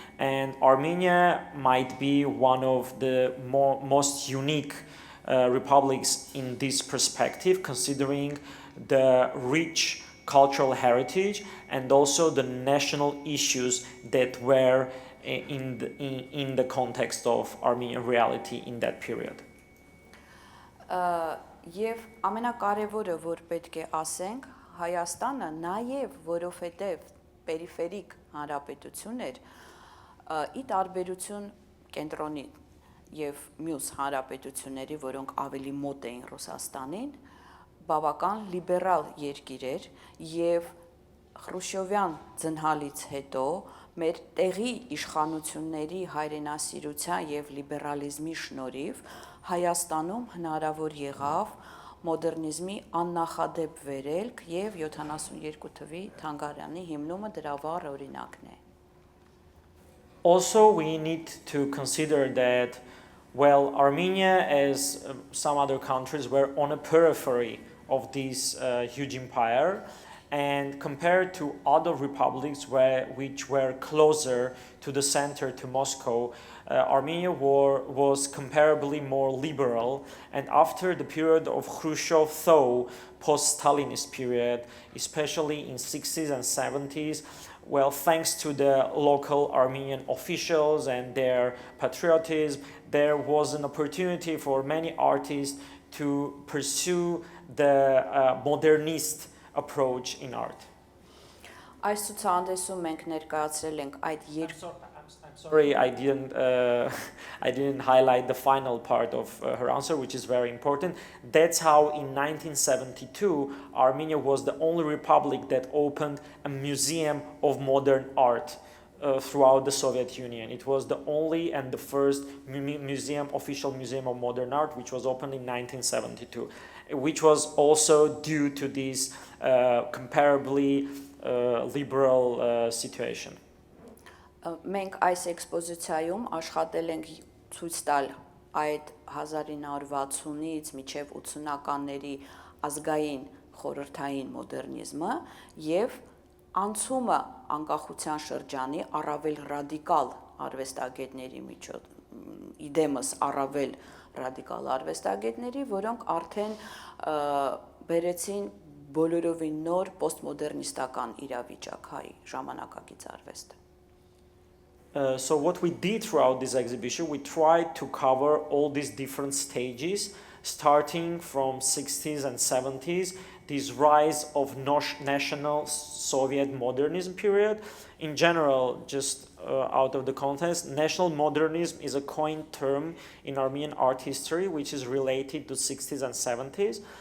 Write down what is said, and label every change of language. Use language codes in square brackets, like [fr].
[en] And Armenia might be one of the most unique republics in this perspective, considering the rich cultural heritage and also the national issues that were in the context of Armenian reality in that period. [hy] Եվ ամենակարևորը, որ պետք է ասենք, Հայաստանը նաև որովհետև պերիֆերիկ հանրապետություն էր, ի տարբերություն կենտրոնի եւ մյուս հանրապետությունների, որոնք ավելի մոտ էին Ռուսաստանին, բավական լիբերալ երկիր էր եւ Խրուշչովյան ծնհալից հետո մեր տեղի իշխանությունների հայրենասիրության եւ լիբերալիզմի շնորհիվ Հայաստանում հնարավոր եղավ մոդեռնիզմի աննախադեպ վերելք եւ 72 թվի թանգարանի հիմնումը դրա վառ օրինակն է։ [en] Also, we need to consider that, well, Armenia, as some other countries, were on a periphery of this huge empire, and compared to other republics which were closer to the center, to Moscow, Armenia was comparably more liberal. And after the period of Khrushchev thaw, post-Stalinist period, especially in 60s and 70s, well, thanks to the local Armenian officials and their patriotism, there was an opportunity for many artists to pursue the modernist approach in art. [hy] Այս ցուցահանդեսում մենք ներկայացրել ենք այդ [en] I'm sorry, I didn't highlight the final part of her answer, which is very important. That's how in 1972, Armenia was the only republic that opened a museum of modern art throughout the Soviet Union. It was the only and the first official museum of modern art, which was opened in 1972, which was also due to this comparably liberal situation. [hy] Մենք այս էքսպոզիցիայում աշխատել ենք ցույց տալ այդ 1960-ից մինչև 80-ականների ազգային խորհրդային մոդեռնիզմը եւ անցումը անկախության շրջանի առավել ռադիկալ արվեստագետների միջոց իդեմս առավել ռադիկալ արվեստագետների, որոնք արդեն բերեցին բոլորովին նոր պոստմոդեռնիստական իրավիճակ հայ ժամանակակից արվեստը. [en] So what we did throughout this exhibition, we tried to cover all these different stages, starting from 60s and 70s, this rise of national Soviet modernism period. In general, just out of the context, national modernism is a coined term in Armenian art history, which is related to 60s and 70s.